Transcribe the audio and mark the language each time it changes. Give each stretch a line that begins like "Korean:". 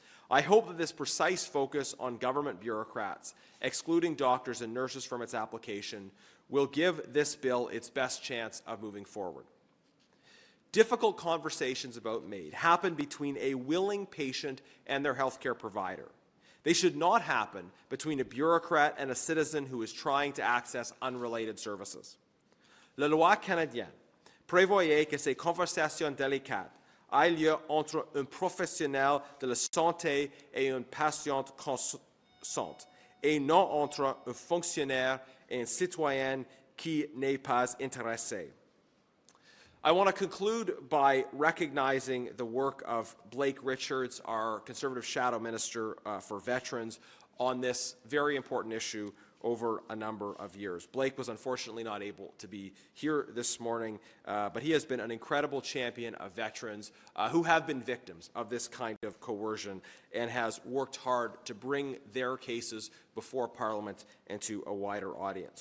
English: I hope that this precise focus on government bureaucrats, excluding doctors and nurses from its application, will give this bill its best chance of moving forward. Difficult conversations about MAID happen between a willing patient and their healthcare provider. They should not happen between a bureaucrat and a citizen who is trying to access unrelated services.
French: La loi canadienne prévoyait que ces conversations délicates aient lieu entre un professionnel de la santé et une patiente consciente, et non entre un fonctionnaire et un citoyen qui n'est pas intéressé.
English: I want to conclude by recognizing the work of Blake Richards, our Conservative Shadow Minister for Veterans, on this very important issue over a number of years. Blake was unfortunately not able to be here this morning, but he has been an incredible champion of veterans who have been victims of this kind of coercion and has worked hard to bring their cases before Parliament and to a wider audience.